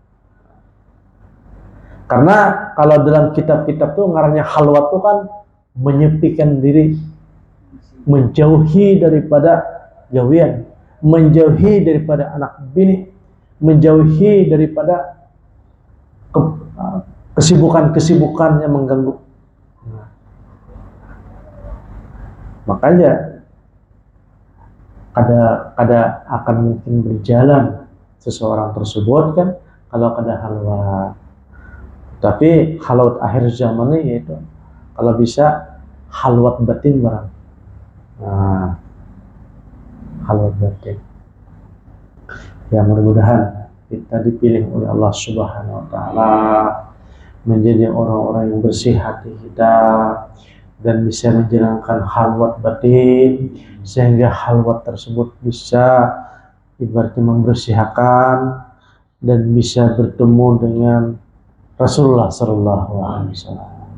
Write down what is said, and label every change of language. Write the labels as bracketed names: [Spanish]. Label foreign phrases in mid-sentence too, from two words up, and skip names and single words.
[Banjar] Karena kalau dalam kitab-kitab tuh ngarannya khalwat tuh kan menyepikan diri, menjauhi daripada gawian, menjauhi daripada anak bini, menjauhi daripada kesibukan-kesibukan yang mengganggu. Makanya kada akan mungkin berjalan seseorang tersebut kan kalau kada khalwat. Tapi khalwat akhir zaman ini yaitu kalau bisa khalwat batin barang. Nah, khalwat batin. [Indonesian] Ya mudah-mudahan kita dipilih oleh Allah [Arabic] سبحانه وتعالى [Indonesian] menjadi orang-orang yang bersih hati kita dan bisa menjalankan khalwat batin sehingga khalwat tersebut bisa ibaratnya membersihkan dan bisa bertemu dengan Rasulullah [Arabic] صلى الله عليه وسلم.